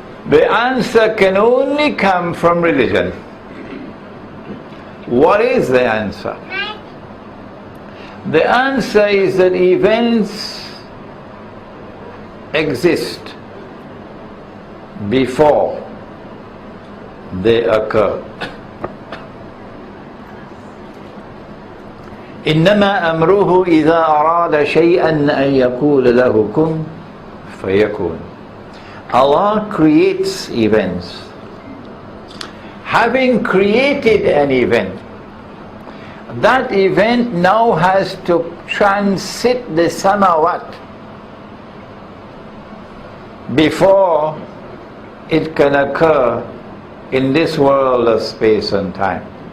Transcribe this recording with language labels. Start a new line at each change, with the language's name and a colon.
English: The answer can only come from religion. What is the answer? The answer is that events exist before they occur.
Arabic: إنما أمره إذا أراد شيئا أن يقول له كن فيكون.
English: Allah creates events. Having created an event, that event now has to transit the samawat before it can occur in this world of space and time.